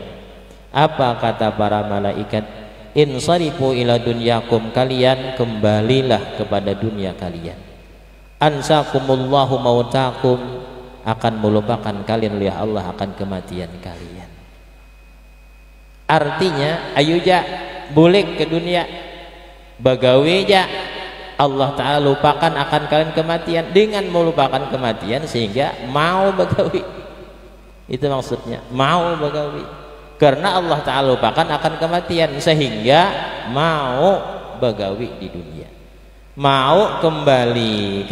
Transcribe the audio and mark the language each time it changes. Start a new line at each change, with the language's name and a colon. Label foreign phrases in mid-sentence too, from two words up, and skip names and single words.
Indonesian: Apa kata para malaikat?
Arabic: انصرفوا إلى دنياكم,
Indonesian: kalian kembalilah kepada dunia kalian.
Arabic: أنساكم الله موتكم,
Indonesian: akan melupakan kalian oleh Allah akan kematian kalian.
Banjar: Artinya, ayo ja bulik ke dunia, bagawi ja, Allah Ta'ala lupakan akan kalian kematian.
Indonesian: Dengan melupakan kematian sehingga mau bagawi. Itu maksudnya, mau bagawi. Karena Allah Ta'ala lupakan akan kematian sehingga mau bagawi di dunia, mau kembali.